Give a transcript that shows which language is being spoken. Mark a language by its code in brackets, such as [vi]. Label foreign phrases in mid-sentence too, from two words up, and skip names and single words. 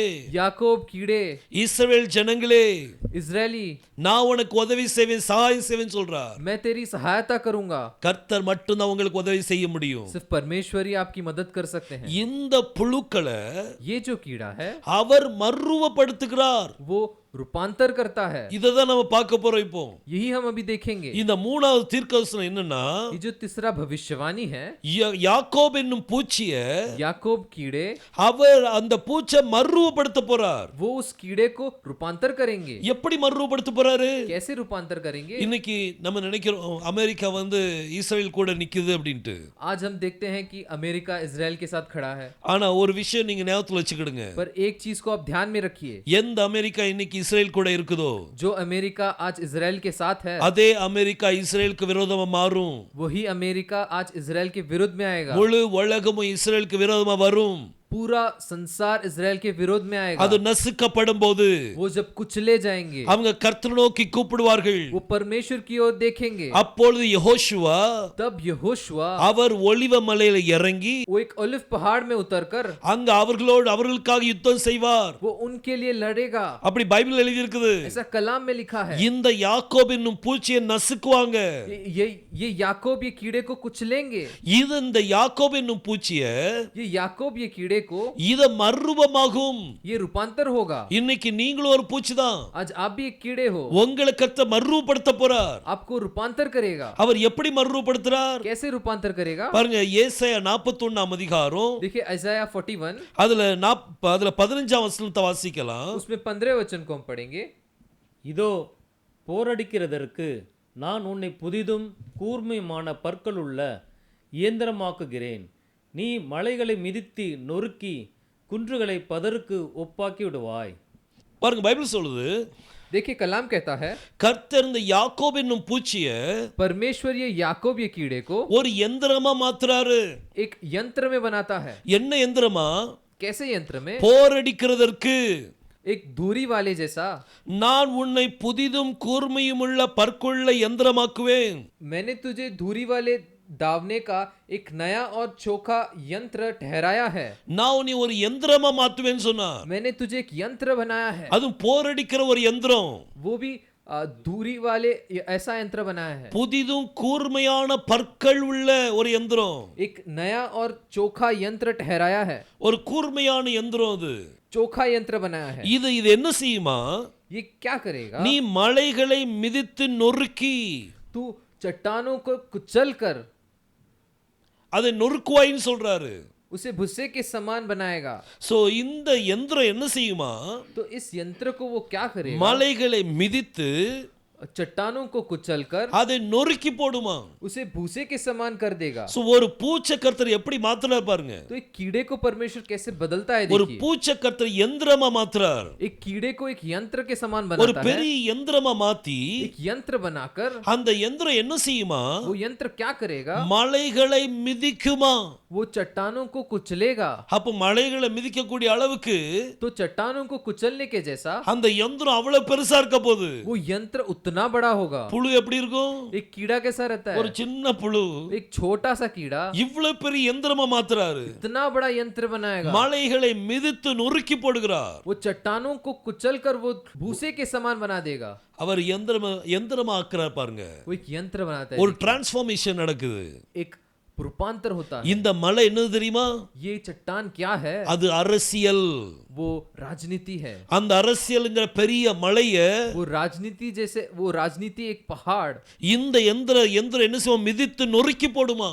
[hi] याकूब कीड़े, [ta] இஸ்ரவேல் ஜனங்களே, [hi] इजरायली [ta] நான் உனக்கு உதவி செய்வேன், சகாயம் செய்வேன் சொல்றார். [hi] मैं तेरी सहायता करूंगा। [ta] கர்த்தர் மட்டும்தான் உங்களுக்கு உதவி செய்ய முடியும். [hi] सिर्फ परमेश्वर ही आपकी मदद कर सकते हैं। [ta] இந்த புழுக்களை [hi] ये जो कीड़ा है [ta] அவர் மறுரூபப்படுத்துகிறார். [hi] वो रूपांतर करता है। [ta] இததான் நம்ம பார்க்க போறோம் இப்போ. [hi] यही हम अभी देखेंगे। [ta] இந்த மூணாவது தீர்க்கதரிசனம் என்னன்னா, [hi] ये जो तीसरा भविष्यवाणी है, [ta] யாக்கோபு என்னும் பூச்சியை [hi] याकूब कीड़े, [ta] அவர் அந்த பூச்சை மறுரூபப்படுத்த போறார். [hi] वो उस कीड़े को रूपांतर करेंगे। [ta] எப்படி மறுரூபப்படுத்த போறாரு? [hi] कैसे रूपांतर करेंगे? [ta] இன்னைக்கு நம்ம நினைக்கிறோம் அமெரிக்கா வந்து இஸ்ரேல் கூட நிக்குது அப்படின்ட்டு. [hi] आज हम देखते हैं कि अमेरिका इजराइल के साथ खड़ा है, [ta] ஆனா ஒரு விஷயம் நீங்க ஞாபகத்துல வச்சுக்கிடுங்க. [hi] पर एक चीज को आप ध्यान में रखिए, [ta] எந்த அமெரிக்கா இன்னைக்கு இஸ்ரேல் கூட இருக்குதோ, [hi] जो अमेरिका आज इजराइल के साथ है, [ta] அதே அமெரிக்கா இஸ்ரேலுக்கு விரோதமா மாறும். [hi] वही अमेरिका आज इजराइल के विरुद्ध में आएगा। [ta] முழு உலகமும் இஸ்ரேலுக்கு விரோதமா வரும். [hi] पूरा संसार इजराइल के विरोध में आएगा। [ta] அது நசுக்கப்படும் போது [hi] वो जब कुचले जाएंगे, [ta] அவங்க கர்த்தரை நோக்கி கூப்பிடுவார்கள். [hi] वो परमेश्वर की ओर देखेंगे। [ta] அப்பொழுது யெகோஷுவா [hi] तब यहोशुआ [ta] அவர் ஒலிவ மலையில இறங்கி [hi] वो एक ओलिव पहाड़ में उतरकर [ta] அங்க அவர்களுக்காக யுத்தம் செய்வார். [hi] वो उनके लिए लड़ेगा। [ta] அப்படி பைபிள் எழுதி இருக்குது. [hi] ऐसा कलाम में लिखा है। [ta] இந்த யாக்கோபு என்னும் பூச்சியை நசுக்குவாங்க. [hi] ये याकूब ये कीड़े को कुचलेंगे। [ta] இது இந்த யாக்கோபு என்னும் பூச்சியை [hi] ये याकूब ये कीड़े को [ta] இத மர்ருவமாகும். [hi] ये रूपांतर होगा। [ta] இன்னைக்கு நீங்களும் ஒரு பூச்சி தான். [hi] आज आप भी एक कीड़े हो, [ta] உங்களை கர்த்தர் மர்ருவப்படுத்த போறார். [hi] आपको रूपांतर करेगा। [ta] அவர் எப்படி மர்ருவப்படுத்துறார்? [hi] कैसे रूपांतर करेगा? [ta] பாருங்க ஏசாயா 41ஆம் அதிகாரம் [hi] देखिए Isaiah 41, [ta] அதுல 15ஆம் வசனத்தை வாசிக்கலாம். [hi] उसमें 15 वचन को हम पढ़ेंगे। [ta] இதோ போரடிக்கிறதற்கு நான் உன்னை புதிதும் கூர்மையுமான பற்களுள்ள இயந்திரமாக்குகிறேன். நீ மலைகளை மிதித்து நொறுக்கி குன்றுகளை பதருக்கு ஒப்பாக்கி விடுவாய். பாருங்க பைபிள் சொல்லுது, [hi] देखिए कलाम कहता है, [ta] கர்த்தர் இந்த யாக்கோப் என்னும் பூச்சிய [hi] परमेश्वर ये याकूब ये कीड़े को [ta] ஒரு எந்திரமா மாத்துறாரு. [hi] एक यंत्र में बनाता है। [ta] என்ன எந்திரமா? [hi] कैसे यंत्र में? [ta] போரடிக்கிறதற்கு. [hi] एक धूरी वाले जैसा। [ta] நான் உன்னை புதிதும் கூர்மையுமுள்ள பற்குள்ள எந்திரமாக்குவேன். [hi] मैंने तुझे धूरी वाले दावने का एक नया और चोखा यंत्र ठहराया है। [ta] நான் உன்னை ஒரு எந்திரமா மாத்துவேன்னு சொன்னார். [hi] मैंने तुझे एक यंत्र बनाया है। [ta] அது போரடிக்கிற ஒரு எந்திரம். [hi] वो भी धूरी वाले ऐसा यंत्र बनाया है। [ta] புதிதும் கூர்மையான பற்கள் உள்ள ஒரு எந்திரம். [hi] एक नया और चोखा यंत्र ठहराया है। [ta] ஒரு கூர்மையான எந்திரம் அது. [hi] चोखा यंत्र बनाया है। [ta] இது என்ன செய்யுமா? [hi] ये क्या करेगा? [ta] நீ மலைகளை மிதித்து நொறுக்கி [hi] तू चट्टानों को कुचल कर [ta] அதை நொறுக்குவாயின்னு சொல்றாரு. [hi] उसे भुस्से के समान बनाएगा। [ta] சோ இந்த எந்திரம் என்ன செய்யுமா? [hi] तो इस यंत्र को वो क्या करेगा? [ta] மலைகளை மிதித்து [hi] चट्टानों को कुचल कर [ta] அதை நொறுக்கி போடுமா. [hi] उसे भूसे के समान कर देगा। [ta] சோ ஒரு பூச்சை கர்த்தர் எப்படி மாத்துறார் பாருங்க. [hi] तो एक कीड़े को परमेश्वर कैसे बदलता है [ta] ஒரு [hi] देखिए। [ta] பூச்சை கர்த்தர் எந்திரமா மாத்துறார். [hi] एक कीड़े को एक यंत्र के समान [ta] ஒரு [hi] बनाता है। [ta] பெரிய எந்திரமா மாத்தி [hi] एक यंत्र बनाकर [ta] அந்த எந்திரம் என்ன செய்யுமா? [hi] वो यंत्र क्या करेगा? [ta] மலைகளை மிதிக்குமா. [hi] वो चट्टानों को कुचलेगा। [ta] அப்ப மலைகளை மிதிக்கக்கூடிய அளவுக்கு [hi] तो चट्टानों को कुचलने के जैसा [ta] அந்த எந்திரம் அவ்வளவு பெருசா இருக்க போகுது. [hi] वो यंत्र उतना बड़ा होगा। [ta] புழு எப்படி இருக்கும்? [hi] एक कीड़ा कैसा रहता [ta] ஒரு [hi] है? [ta] சின்ன புழு [hi] एक छोटा सा कीड़ा [ta] இவ்வளவு பெரிய எந்திரமா மாத்துறாரு. [hi] इतना बड़ा यंत्र बनाएगा। [ta] மலைகளை மிதித்து நொறுக்கி போடுகிறார். [hi] वो चट्टानों को कुचल कर वो भूसे के समान बना देगा। [ta] அவர் எந்திரமா ஆக்குறார் பாருங்க. [hi] वो एक यंत्र बनाता है। [ta] ஒரு டிரான்ஸ்ஃபார்மேஷன் நடக்குது. [hi] एक रूपांतर होता है। [ta] இந்த मலை என்னது தெரியுமா? [hi] ये चट्टान क्या है? [ta] அது அரசியல். [hi] वो राजनीति है। [ta] அந்த அரசியல்ங்கிற பெரிய மலைய [hi] वो राजनीति जैसे वो राजनीति एक पहाड़। [ta] இந்த எந்திரம் என்ன செய்யும்? மிதித்து நொறுக்கி போடுமா.